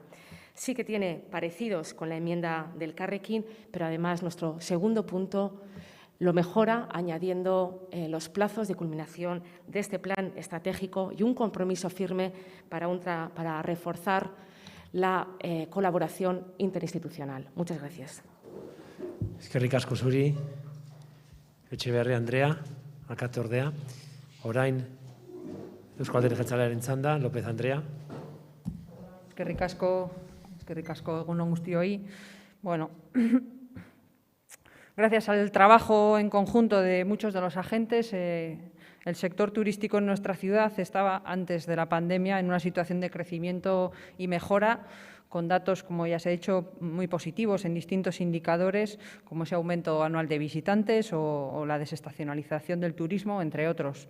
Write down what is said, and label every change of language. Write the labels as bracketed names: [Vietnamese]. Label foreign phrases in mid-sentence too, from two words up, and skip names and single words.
[Spanish] Sí que tiene parecidos con la enmienda del Carrequín, pero además nuestro segundo punto lo mejora añadiendo los plazos de culminación de este plan estratégico y un compromiso firme para reforzar la colaboración interinstitucional. Muchas gracias. [Basque] Eskerrik asko zuri, Etxeberria Andrea, alkate ordea. Orain, Eusko Alderdi Jeltzalearen txanda, López Andrea. Eskerrik asko egun on guztioi. [Spanish] Bueno, gracias al trabajo en conjunto de muchos de los agentes, el sector turístico en nuestra ciudad estaba antes de la pandemia en una situación de crecimiento y mejora, con datos, como ya se ha dicho, muy positivos en distintos indicadores, como ese aumento anual de visitantes o la desestacionalización del turismo, entre otros.